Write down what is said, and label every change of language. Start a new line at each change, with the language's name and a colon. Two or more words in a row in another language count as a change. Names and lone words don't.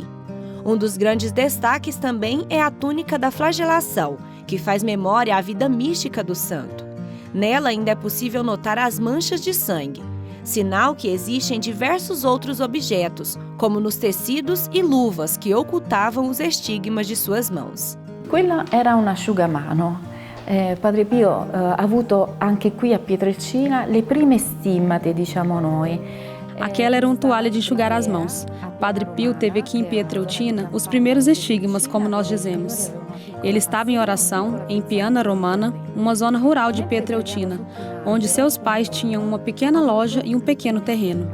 Portuguese: Um dos grandes destaques também é a túnica da flagelação, que faz memória à vida mística do santo. Nela ainda é possível notar as manchas de sangue, sinal que existem diversos outros objetos, como nos tecidos e luvas que ocultavam os estigmas de suas mãos.
Italian: Quella era un asciugamano. Padre Pio ha avuto anche qui a Pietrelcina le prime stimmate, diciamo noi.
Portuguese: Aquela era uma toalha de enxugar as mãos. Padre Pio teve aqui em Pietrelcina os primeiros estigmas, como nós dizemos. Ele estava em oração em Piana Romana, uma zona rural de Pietrelcina, onde seus pais tinham uma pequena loja e um pequeno terreno.